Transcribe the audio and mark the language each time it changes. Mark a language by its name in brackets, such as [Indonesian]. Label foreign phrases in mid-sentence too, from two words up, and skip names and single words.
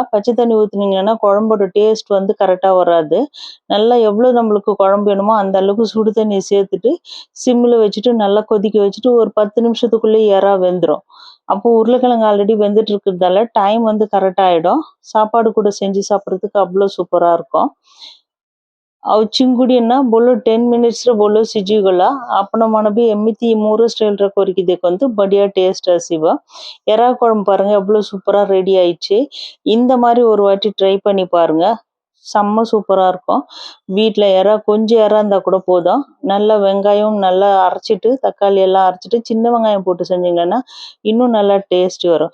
[Tamil] பச்சை தண்ணி ஊத்துனீங்கன்னா குழம்போட டேஸ்ட் வந்து கரெக்ட்டா வராது. நல்லா எவ்வளோ நம்மளுக்கு குழம்பு வேணுமோ அந்த அளவுக்கு சுடு தண்ணிய சேர்த்துட்டு, சிம்ல வச்சுட்டு நல்லா கொதிக்க வச்சுட்டு ஒரு 10 நிமிஷத்துக்குள்ளயே எறா வெந்துரும். அப்போ உருளைக்கிழங்கு ஆல்ரெடி வெந்துட்டு இருக்கிறதால டைம் வந்து கரெக்ட்டா ஆயிடும். சாப்பாடு கூட செஞ்சு சாப்பிடுறதுக்கு அவ்வளோ சூப்பரா இருக்கும். [Odia] ଆଉ ଚିଙ୍ଗୁଡି ନା ବୋलो 10 minutes ରେ ବୋलो ସିଝିଗଲା। ଆପଣମାନେ ବି ଏମିତି ମୋର ଷ୍ଟାଇଲରେ କରିକି ଦେଖନ୍ତୁ, ବଢିଆ ଟେଷ୍ଟ ଆସିବ। [Tamil] எறா குழம்பு பாருங்க எவ்வளவு சூப்பரா ரெடி ஆயிடுச்சு। இந்த மாதிரி ஒரு வாட்டி ட்ரை பண்ணி பாருங்க, செம்ம சூப்பரா இருக்கும்। வீட்ல கொஞ்சம் எறா இருந்தா கூட போதும்। நல்லா வெங்காயம் நல்லா அரைச்சிட்டு, தக்காளி எல்லாம் அரைச்சிட்டு, சின்ன வெங்காயம் போட்டு செஞ்சீங்கன்னா இன்னும் நல்லா டேஸ்ட் வரும்।